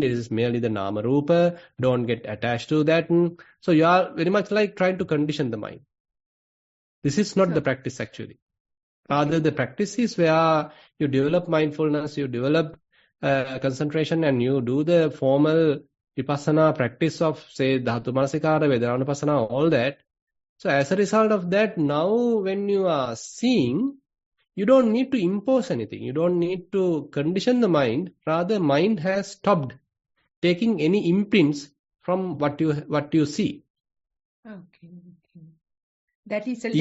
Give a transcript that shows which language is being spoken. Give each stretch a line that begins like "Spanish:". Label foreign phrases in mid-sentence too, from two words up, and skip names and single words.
English: It is merely the
Pali: nama rupa.
English: Don't get attached to that. So you are very much like trying to condition the mind. This is not the practice actually. Rather, the practice is where you develop mindfulness, you develop concentration, and you do the formal vipassana practice of, say,
Pali: dhatu manasikara, vedanupasana,
English: all that. So as a result of that, now when you are seeing, you don't need to impose anything. You don't need to condition the mind. Rather, mind has stopped taking any imprints from what you see. Okay. That is a